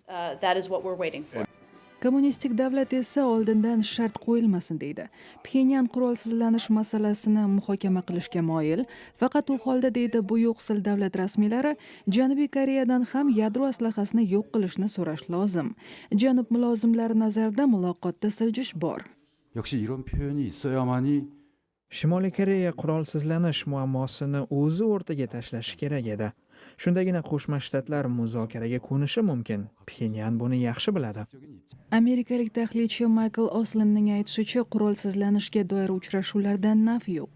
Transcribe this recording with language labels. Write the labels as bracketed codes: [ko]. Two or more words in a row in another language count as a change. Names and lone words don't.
[uz] Kommunistik davlat esa oldindan shart qo'yilmasin deydi. Pxenyan qurolsizlanish masalasini muhokama qilishga moyil, faqat u holda deydi bu yo'qsil davlat rasmiylari Janubiy Koreyadan ham yadro aslahasini yo'q qilishni so'rash lozim. Janub mulozimlari nazarida muloqotda siljish bor. [ko] 역시 이런 표현이 있어야만이 [uz] Shimoliy Koreya qurolsizlanish muammosini o'zi o'rtaga tashlashi kerak edi. Shundagina Qo'shma Shtatlar muzokaraga ko'nishi mumkin. Pxenyan buni yaxshi biladi. Amerikalik tahlilchi Michael Oslinning aytishicha, qurolsizlanishga doir uchrashuvlardan naf yo'q.